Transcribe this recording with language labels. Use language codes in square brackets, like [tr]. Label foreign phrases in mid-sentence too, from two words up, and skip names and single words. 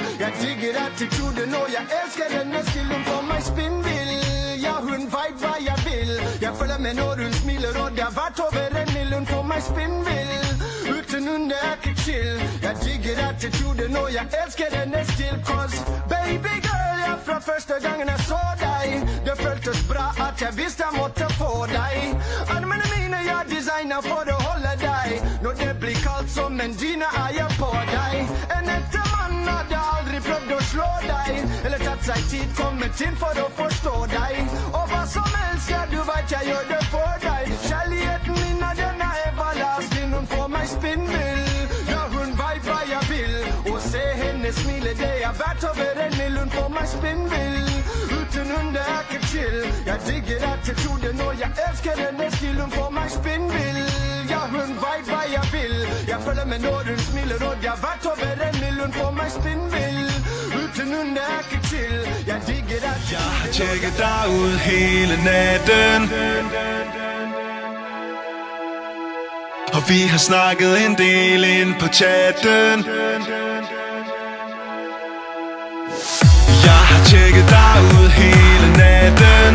[no] Jeg digger attituden, og jeg elsker denne stilen på mig spinvill. Jeg hun vet hvad jeg vil. Jeg følger med når hun smiler, og det har vært over en million på mig spinvill. Uten hun er ikke chill. Jeg digger attituden, og jeg elsker denne stil. [en] Cause baby girl, [no] jeg fra første gangen jeg så dig. Det føltes bra at jeg vidste jeg måtte få dig. Armene mine jeg designer for å holde dig. Når det blir kaldt som en dyne er jeg på dig. En ekte mann hadde aldri prøvd å slå deg. Eller tatt seg tid, kommet inn for å forstå deg. Og hva som helst, ja du vet jeg gjør det for deg. Kjærligheten min er denne everlasting. Hun får meg spinnvill. Ja hun vet hva jeg vil. Og se henne smile, det er verdt over en mill. Hun får meg spinnvill. Uten hun det er ikke chill. Jeg digger attituden, og jeg elsker denne stil. Hun får meg spinnvill. Ja hun vet hva jeg vil. Jeg følger med når hun smiler, og det har vært over en mill. Hun får meg spinnvill. Uten hun det er ikke chill. Jeg digger attituden. [da] Jeg har tjekket dig ud hele natten, og vi har snakket en del ind på chatten. Jeg har tjekket dig ud hele natten.